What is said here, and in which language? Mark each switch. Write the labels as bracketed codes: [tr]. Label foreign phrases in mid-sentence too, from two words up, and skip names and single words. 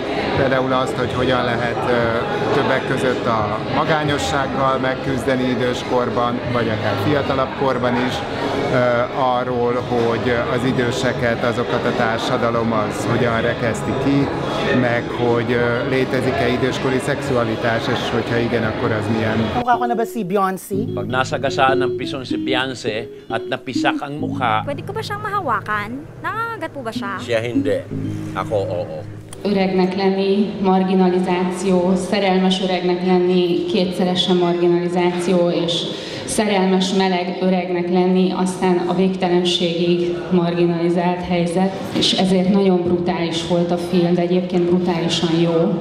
[hu] Például azt, hogy hogyan lehet többek között a magányossággal megküzdeni időskorban, vagy akár fiatalabb korban is. Arról, hogy az időseket, azokat a társadalom az hogyan rekeszti ki, meg hogy létezik-e időskori szexualitás, és hogyha igen, akkor az milyen. [tl] Mukha ko na ba si Beyoncé? Pag nasagasaan ng pison si Beyonce at napisak ang mukha. Pwede ko ba siyang mahawakan? Nakakagat po ba siya? Siya hindi. Ako, oo. [hu] Öregnek lenni, marginalizáció, szerelmes öregnek lenni, kétszeresen marginalizáció, és szerelmes meleg öregnek lenni, aztán a végtelenségig marginalizált helyzet, és ezért nagyon brutális volt a film, de egyébként brutálisan jó.